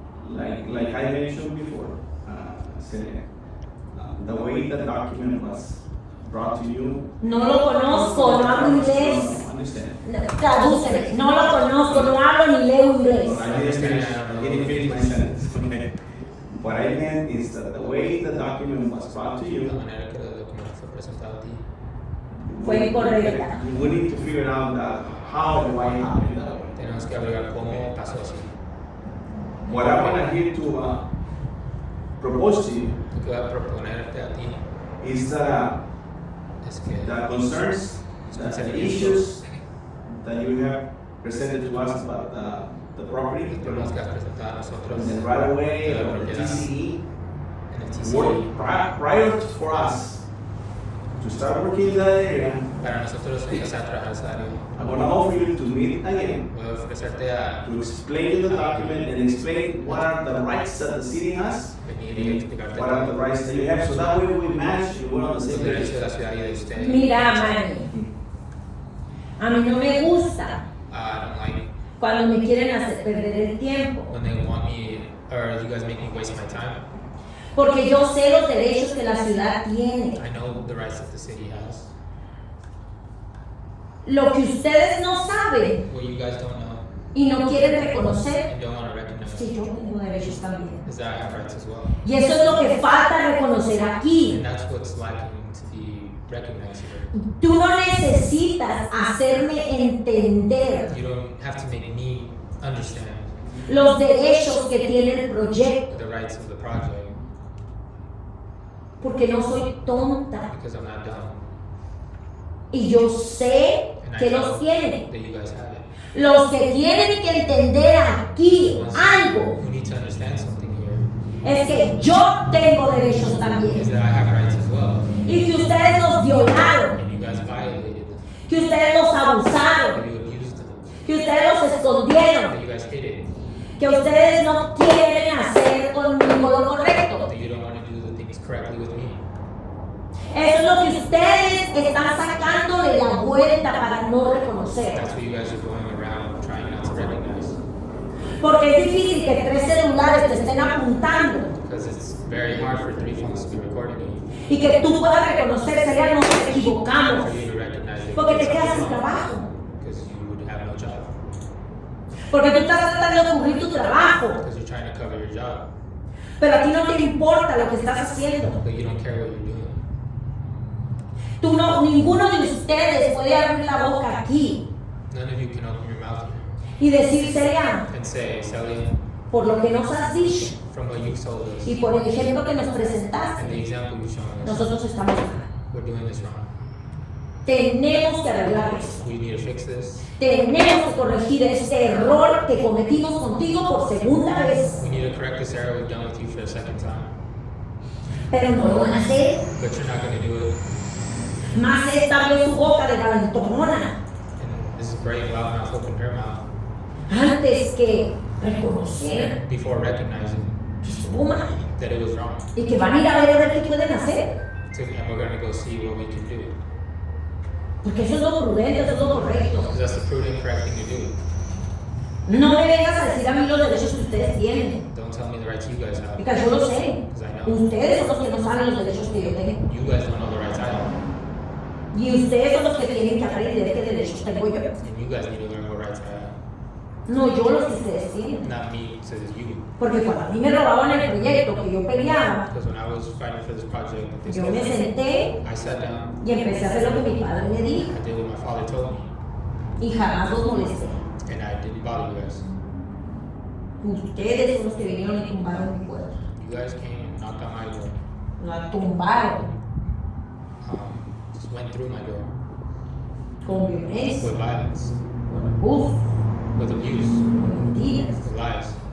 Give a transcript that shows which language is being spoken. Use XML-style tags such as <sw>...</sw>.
<en>Like I mentioned before, Celia, the way the document was brought to you.</en> <es>No lo conozco, no hablo inglés.</es> <en>No, understand.</en> <es>Tradúceme. No lo conozco, no hablo ni leo inglés.</es> <en>I didn't finish my sentence. Okay. What I meant is that the way the document was brought to you,</en> <es>La manera que el documento fue presentado a ti. Fue incorrecta.</es> <en>we need to figure out how and why it happened that way.</en> <es>Tenemos que averiguar cómo pasó así.</es> <en>What I want to here to propose to you</en> <es>Lo que voy a proponerte a ti</es> <en>is that</en> <es>es que</es> <en>the concerns, the issues that you have presented to us about the property,</en> <es>los problemas que has presentado a nosotros</es> <en>the right of way</en> <es>de la</es> <en>or the</en> <es>propiedad</es> <en>TCE,</en> <es>en el TCE,</es> <en>work prior for us to start working in that area.</en> <es>para nosotros empezar a trabajar esa área.</es> <en>I'm going to offer you to meet again</en> <es>Voy a ofrecerte a</es> <en>to explain you the document and explain what are the rights that the city has,</en> <es>venir y explicarte</es> <en>what are the rights that you have, so that way we match and we're on the</en> <es>los</es> <en>same</en> <es>derechos de</es> <en>page.</en> <es>la ciudad y de usted. Mira, Manny, a mí no me gusta</es> <en>I don't like</en> <es>cuando me quieren hacer perder el tiempo,</es> <en>when they want me, or you guys make me waste my time.</en> <es>porque yo sé los derechos que la ciudad tiene.</es> <en>I know the rights that the city has.</en> <es>Lo que ustedes no saben</es> <en>What you guys don't know</en> <es>y no quieren reconocer</es> <en>and don't want to recognize</en> <es>que yo tengo derechos también.</es> <en>is that I have rights as well.</en> <es>Y eso es lo que falta reconocer aquí.</es> <en>And that's what's lacking to be recognized here.</en> <es>Tú no necesitas hacerme entender</es> <en>You don't have to make me understand</en> <es>los derechos que tiene el proyecto,</es> <en>the rights of the project</en> <es>porque no soy tonta</es> <en>because I'm not dumb.</en> <es>y yo sé</es> <en>And I</en> <es>que</es> <en>know</en> <es>los tienen.</es> <en>that you guys have it.</en> <es>Los que tienen que entender aquí algo</es> <en>Who need to understand something here</en> <es>es que yo tengo derechos</es> <en>is</en> <es>también</es> <en>that I have rights as well.</en> <es>y que ustedes los violaron,</es> <en>And you guys violated them.</en> <es>que ustedes los abusaron,</es> <en>That you abused them.</en> <es>que ustedes los escondieron,</es> <en>That you guys hid it.</en> <es>que ustedes no quieren hacer conmigo lo correcto.</es> <en>That you don't want to do the things correctly with me.</en> <es>Eso es lo que ustedes están sacándole la vuelta para no reconocer.</es> <en>That's what you guys are going around trying not to recognize.</en> <es>Porque es difícil que 3 celulares te estén apuntando</es> <en>Because it's very hard for 3 phones to be recording you.</en> <es>y que tú puedas reconocer, sería nos equivocamos,</es> <en>For you to recognize that</en> <es>porque</es> <en>you</en> <es>te</es> <en>did</en> <es>quedas sin</es> <en>something</en> <es>trabajo,</es> <en>wrong. Because you would have no job.</en> <es>porque tú estás tratando de cubrir tu trabajo,</es> <en>Because you're trying to cover your job.</en> <es>pero a ti no te importa lo que estás haciendo.</es> <en>But you don't care what you're doing.</en> <es>Tú no, ninguno de ustedes puede abrir la boca aquí</es> <en>None of you can open your mouth</en> <es>y decir, Celia,</es> <en>and say, Celia,</en> <es>por lo que nos has dicho</es> <en>from what you've told us</en> <es>y por el ejemplo que nos</es> <en>and</en> <es>presentaste,</es> <en>the example you've shown us,</en> <es>nosotros estamos mal.</es> <en>we're doing this wrong.</en> <es>Tenemos que arreglar esto.</es> <en>We need to fix this.</en> <es>Tenemos que corregir este error que cometimos contigo por segunda vez.</es> <en>We need to correct this error we've done with you for the second time.</en> <es>Pero no lo van a hacer.</es> <en>But you're not going to do it.</en> <es>Más esta abrió su boca de calentona</es> <en>And this is brave loudmouth opened her mouth</en> <es>antes que reconocer</es> <en>before recognizing</en> <es>que estuvo mal</es> <en>that it was wrong.</en> <es>y que van a ir a ver qué pueden hacer.</es> <en>And we're going to go see what we can do.</en> <es>Porque eso es lo prudente, eso es lo correcto.</es> <en>Because that's the prudent, correct thing to do.</en> <es>No me vengas a decir a mí los derechos que ustedes tienen.</es> <en>Don't tell me the rights you guys have.</en> <es>Porque yo lo sé.</es> <en>Because I know.</en> <es>Ustedes son los que no saben los derechos que yo tengo.</es> <en>You guys don't know the rights I have.</en> <es>Y ustedes son los que tienen que aprender qué derechos tengo yo.</es> <en>And you guys need to learn what rights I have.</en> <es>No yo los que ustedes tienen.</es> <en>Not me, says you.</en> <es>Porque cuando a mí me robaban el proyecto que yo peleaba,</es> <en>Because when I was fighting for this project, that they</en> <es>yo me</es> <en>stole,</en> <es>senté</es> <en>I sat down.</en> <es>y empecé a hacer lo que mi padre me dijo.</es> <en>I did what my father told me.</en> <es>Y jamás los molesté.</es> <en>And I didn't bother you guys.</en> <es>Ustedes son los que vinieron y tumbaron mi puerta.</es> <en>You guys came and knocked on my door.</en> <es>La tumbaron</es> <en>Just went through my door</en> <es>con violencia,</es> <en>with violence,</en> <es>con abuso,</es> <en>with abuse,</en> <es>con mentiras.</es> <en>with lies.</en>